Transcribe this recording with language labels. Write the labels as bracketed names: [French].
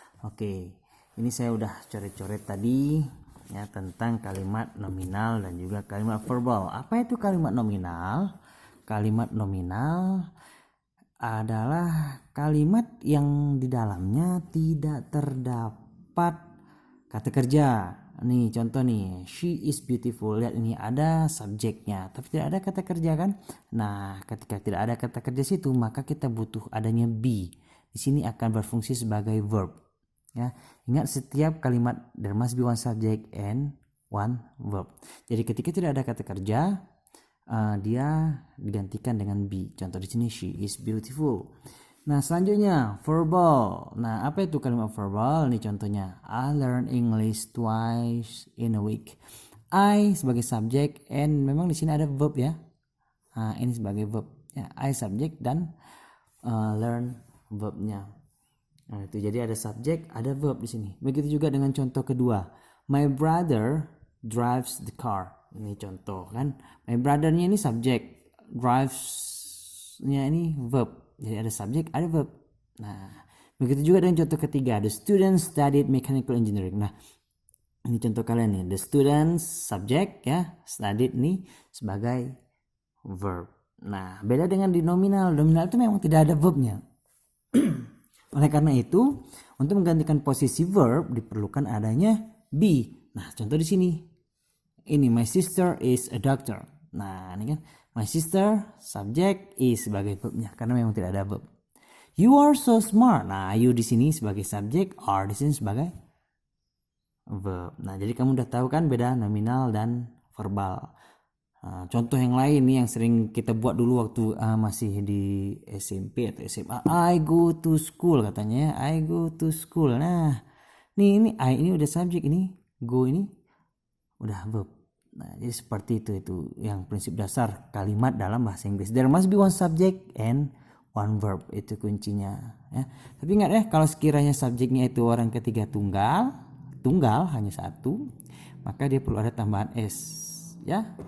[Indonesian] Oke, ini saya udah coret-coret tadi ya tentang kalimat nominal dan juga kalimat verbal. Apa itu kalimat nominal? Kalimat nominal adalah kalimat yang di dalamnya tidak terdapat kata kerja. Nih contoh nih, [English] she is beautiful. [Indonesian] Lihat ini ada subjeknya, tapi tidak ada kata kerja kan? Nah, ketika tidak ada kata kerja situ, maka kita butuh adanya be. Di sini akan berfungsi sebagai verb. Ya, ingat setiap kalimat [English] there must be one subject and one verb. [Indonesian] Jadi ketika tidak ada kata kerja, dia digantikan dengan be. Contoh di sini [English] she is beautiful. [Indonesian] Nah, selanjutnya verbal. Nah, apa itu kalimat verbal? Nih contohnya, [English] I learn English twice in a week. [Indonesian] I sebagai subjek and memang di sini ada verb ya. Ini sebagai verb ya. I subjek dan learn verbnya. Nah, itu jadi ada subjek, ada verb di sini. Begitu juga dengan contoh kedua. [English] My brother drives the car. [Indonesian] Ini contoh kan, my brother-nya ini subjek, drives-nya ini verb. Jadi ada subjek, ada verb. Nah, begitu juga dengan contoh ketiga, [English] the students studied mechanical engineering. [Indonesian] Nah, ini contoh kalian nih, the students subjek ya, studied nih sebagai verb. Nah, beda dengan di nominal. Nominal itu memang tidak ada verbnya. Oleh karena itu, untuk menggantikan posisi verb diperlukan adanya be. Nah, contoh di sini. Ini [English] my sister is a doctor. [Indonesian] Nah, ini kan my sister subject is sebagai verbnya karena memang tidak ada verb. [English] You are so smart. [Indonesian] Nah, you di sini sebagai subjek, are di sini sebagai verb. Nah, jadi kamu udah tahu kan beda nominal dan verbal. Nah, contoh yang lain nih yang sering kita buat dulu waktu masih di SMP atau SMA. [English] I go to school [Indonesian] katanya. I go to school. Nah, ini I ini udah subjek, ini go ini udah verb. Nah, jadi seperti itu yang prinsip dasar kalimat dalam bahasa Inggris. [English] There must be one subject and one verb. [Indonesian] Itu kuncinya ya. Tapi ingat ya, kalau sekiranya subjeknya itu orang ketiga tunggal hanya satu, maka dia perlu ada tambahan s ya.